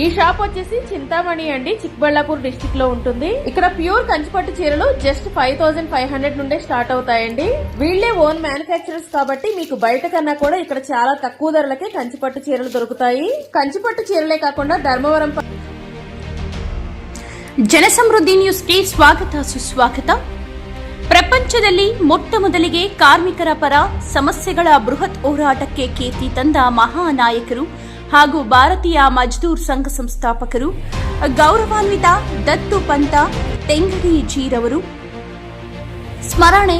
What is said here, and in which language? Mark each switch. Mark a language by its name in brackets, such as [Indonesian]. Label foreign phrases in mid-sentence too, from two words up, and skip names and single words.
[Telugu] ఈ షాప్ వచ్చేసి చింతామణి అండి, చిక్బళ్ళాపూర్ డిస్టిక్ లో ఉంటుంది. ఇక్కడ ప్యూర్ కంచిపట్టు చీరలు జస్ట్ 5500 నుండే స్టార్ట్ అవుతాయండి. వీళ్లే [English] own manufacturers [Telugu] కాబట్టి మీకు బయట కన్నా కూడా ఇక్కడ చాలా తక్కువ ధరలకే కంచిపట్టు చీరలు దొరుకుతాయి. కంచిపట్టు చీరలే కాకుండా ధర్మవరం [Kannada] ಜನಸಮೃದ್ಧಿ ನ್ಯೂಸ್ಗೆ ಸ್ವಾಗತ ಸುಸ್ವಾಗತ. ಪ್ರಪಂಚದಲ್ಲಿ ಮೊಟ್ಟ ಮೊದಲಿಗೆ ಕಾರ್ಮಿಕರ ಪರ ಸಮಸ್ಯೆಗಳ ಬೃಹತ್ ಹೋರಾಟಕ್ಕೆ ಕೀರ್ತಿ ತಂದ ಮಹಾನಾಯಕರು ಹಾಗೂ ಭಾರತೀಯ ಮಜ್ದೂರ್ ಸಂಘ ಸಂಸ್ಥಾಪಕರು ಗೌರವಾನ್ವಿತ ದತ್ತು ಪಂತ ತೆಂಗಡಿ ಜೀರವರು ಸ್ಮರಣೆ.